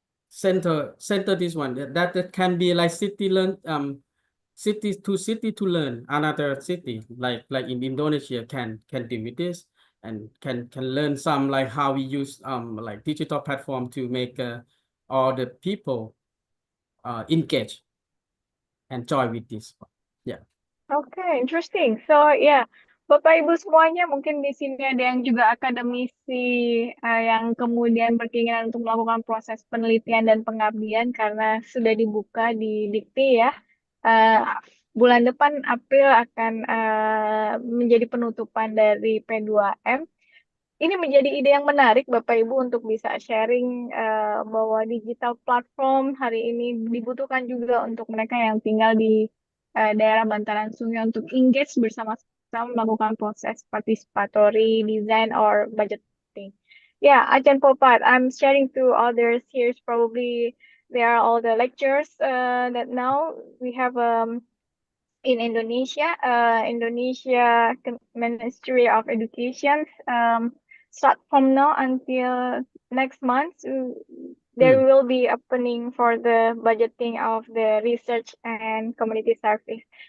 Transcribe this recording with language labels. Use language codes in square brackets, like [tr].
[en] center this one that can be like city to learn another city like in Indonesia can do with this and can learn some like how we use like digital platform to make all the people engage and join with this. Yeah. Okay, interesting. [id] So yeah, Bapak Ibu semuanya, mungkin di sini ada yang juga akademisi yang kemudian berkeinginan untuk melakukan proses penelitian dan pengabdian karena sudah dibuka di Dikti ya. Bulan depan April akan menjadi penutupan dari P2M. Ini menjadi ide yang menarik Bapak Ibu untuk bisa sharing bahwa digital platform hari ini dibutuhkan juga untuk mereka yang tinggal di daerah bantaran sungai untuk engage bersama-sama melakukan proses [en] participatory design or budgeting. Yeah, Ajan Polpat, I'm sharing to others here. Probably there are all the lectures that now we have in Indonesia. Indonesia Ministry of Education. Start from now until next month, there will be opening for the budgeting of the research and community service.